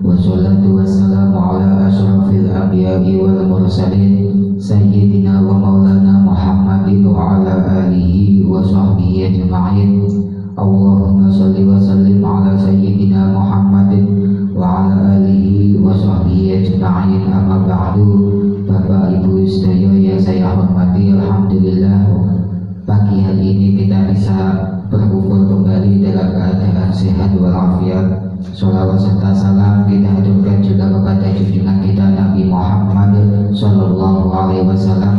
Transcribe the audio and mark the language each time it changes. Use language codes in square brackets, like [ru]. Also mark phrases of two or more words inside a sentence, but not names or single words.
[ar] والصلاة والسلام على أشرف الأنبياء والمرسلين سيدنا ومولانا محمد وعلى آله وصحبه أجمعين. اللهم صل وسلم على سيدنا محمد وعلى آله وصحبه أجمعين. أما بعد. [id] Bapak Ibu sedaya yang saya hormati, alhamdulillah pagi hari ini kita bisa berkumpul kembali dalam keadaan sehat walafiat. Sholawat serta salam kita haturkan juga kepada junjungan kita Nabi Muhammad [ar] صلى الله عليه وسلم.